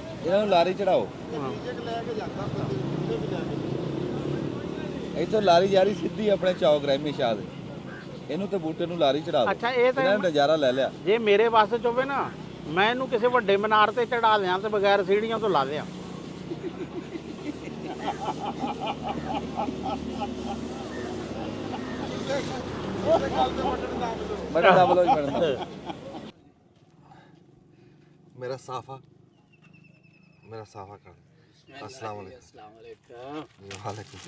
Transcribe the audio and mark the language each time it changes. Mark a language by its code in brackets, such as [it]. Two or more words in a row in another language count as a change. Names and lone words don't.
[pa] ਇਹਨਾਂ ਨੂੰ ਲਾਰੀ ਚੜਾਓ। ਇੱਥੋਂ ਲਾਰੀ ਜਾਰੀ ਸਿੱਧੀ ਆਪਣੇ ਚੌਕ ਰਹਿਮੀ ਸ਼ਾਹ ਦੇ। ਇਹਨੂੰ ਤੇ ਬੂਟੇ ਨੂੰ ਲਾਰੀ ਚੜਾ ਦਿਓ। ਅੱਛਾ, ਇਹ ਤਾਂ ਇਹਨਾਂ ਨੇ ਨਜ਼ਾਰਾ ਲੈ ਲਿਆ। ਜੇ ਮੇਰੇ ਵੱਸ 'ਚ ਹੋਵੇ ਨਾ, ਮੈਂ ਇਹਨੂੰ ਕਿਸੇ ਵੱਡੇ ਮੀਨਾਰ ਤੇ ਚੜਾ ਦਿਆਂ ਤੇ ਬਗੈਰ ਸੀੜੀਆਂ ਤੋਂ ਲਾ ਦਿਆਂ। [ur] بڑا ڈبل ہو میڈم. میرا صافہ کر. [ar] السلام عليكم. وعليكم.